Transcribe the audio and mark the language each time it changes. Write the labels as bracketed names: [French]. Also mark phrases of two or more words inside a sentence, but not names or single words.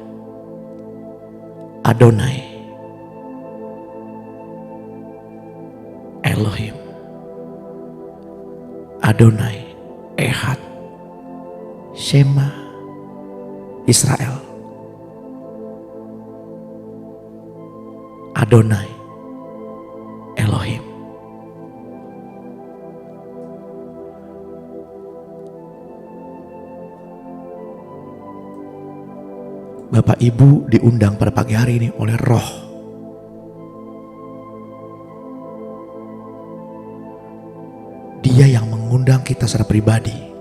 [Hebrew] אדוני אלוהים, אדוני אחד, שמע ישראל, אדוני אלוהים. [Indonesian] Bapak Ibu diundang pada pagi hari ini oleh Roh. Dia yang mengundang kita secara pribadi.